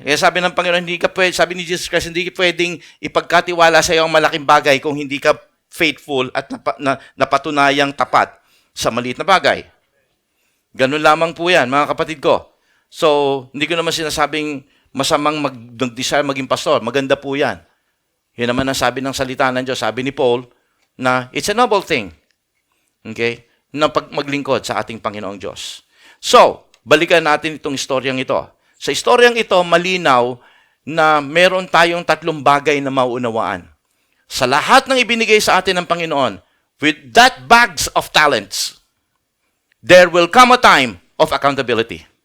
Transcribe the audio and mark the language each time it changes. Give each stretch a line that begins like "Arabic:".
Filipino: Kaya sabi ng Panginoon, sabi ni Jesus Christ, hindi ka pwedeng ipagkatiwala sa iyo ang malaking bagay kung hindi ka faithful at napatunayang tapat sa maliit na bagay. Ganun lamang po yan, mga kapatid ko. So, hindi ko naman sinasabing masamang mag-desire maging pastor. Maganda po yan. Yun naman ang sabi ng salita ng Diyos. Sabi ni Paul na
English: it's a noble thing.
Filipino: Okay? Na maglingkod sa ating Panginoong Diyos. So, balikan natin itong istoryang ito. Sa istoryang ito, malinaw na meron tayong tatlong bagay na mauunawaan. Sa lahat ng ibinigay sa atin ng Panginoon,
English: with that bags of talents, there will come a time of accountability.